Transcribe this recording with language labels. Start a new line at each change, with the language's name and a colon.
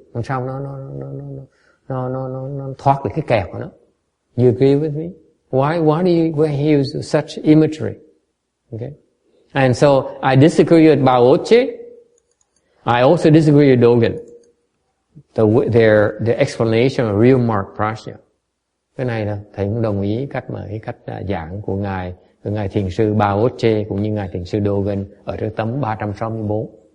Vietnamese: Làm sao nó thoát được cái kẹp của nó?
English: You agree with me? Why do you use such imagery? Okay. And so I disagree with Baoche. I also disagree with Dogen. Their explanation of real mark prajna.
Vietnamese: Cái này là thầy cũng đồng ý cái cách giảng của ngài thiền sư Baoche cũng như ngài thiền sư Dogen ở trên tấm 364.